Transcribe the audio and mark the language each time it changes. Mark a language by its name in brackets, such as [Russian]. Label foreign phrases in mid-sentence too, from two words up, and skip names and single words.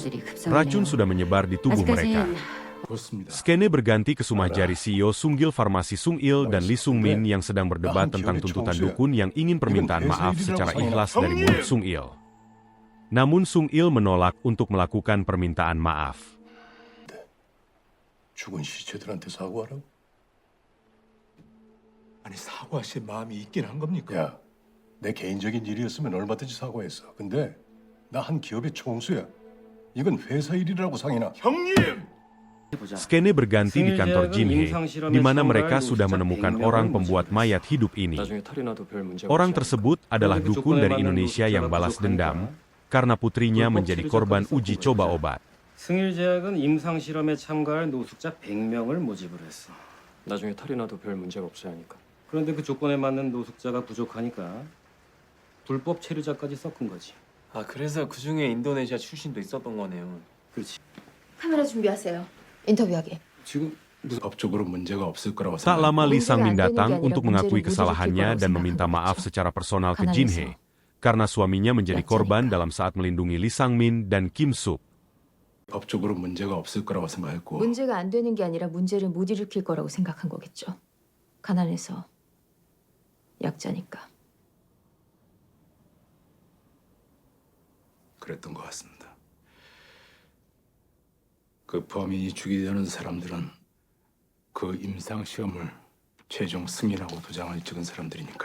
[Indonesian] Racun sudah menyebar di tubuh mereka. [Korean] 그렇습니다. [Indonesian] Skene berganti ke Sumahjari CEO Sunggil Farmasi Sung Il dan Lee Sung Min yang sedang berdebat tentang tuntutan dukun yang ingin permintaan maaf secara ikhlas dari mulut Sung Il. Namun Sung Il menolak untuk melakukan permintaan maaf. [Korean] 죽은 시체들한테 사과하라고? 아니 사과하실 마음이 있긴 한 겁니까? 야, 내 개인적인 일이었으면 얼마든지 사과했어. 근데 나 한 기업의 총수야. 이건 회사 일이라고 상인아. 형님! [Indonesian] Skene berganti di kantor Jinhee, di mana mereka sudah menemukan orang pembuat mayat hidup ini. Orang tersebut adalah dukun dari Indonesia yang balas dendam karena putrinya menjadi korban uji coba obat. [Korean] 승일제약은 임상 실험에 참가할 노숙자 100명을 모집을 했어. 나중에 탈이 나도 별 문제가 없어야 하니까. 그런데 그 조건에 맞는 노숙자가 부족하니까 불법 체류자까지 섞은 거지. 아, 그래서 그 중에 인도네시아 출신도 있었던 거네요. 그렇지. 카메라 준비하세요. 인터뷰하게. 지금 법적으로 문제가 없을 거라고 [Indonesian] Tak lama Lee Sang-min datang Munjeri untuk mengakui kesalahannya dan meminta maaf secara personal ke Jinhee, karena suaminya menjadi korban dalam saat melindungi Lee Sang-min dan Kim Sup. [Korean] 법적으로 문제가 없을 거라고 생각했고 문제가 안 되는 게 아니라 문제를 못 일으킬 거라고 생각한 거겠죠. 가난해서 약자니까. 그랬던 것 같습니다. 그 범인이 죽이려는 사람들은 그 임상 시험을 최종 승인하고 도장을 찍은 사람들이니까요.